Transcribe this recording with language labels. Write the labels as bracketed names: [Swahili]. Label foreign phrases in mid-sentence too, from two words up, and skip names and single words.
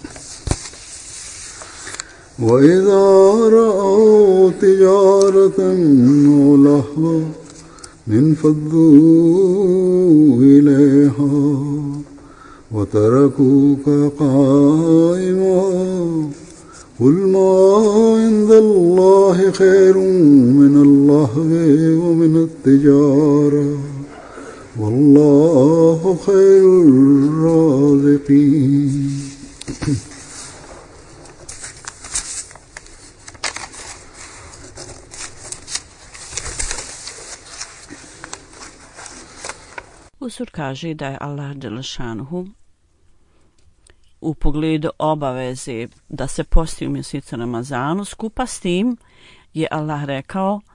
[Arabic] وإذا رأوا تجارة أو لهوا انفضوا إليها وتركوك قائما قل ما عند الله خير من اللهو ومن التجارة والله خير الرازقين. [Bosnian] Usur kaže da je Allah dželešanuhu u pogledu obaveze da se posti u mjesecu Ramazanu, skupa s tim je Allah rekao,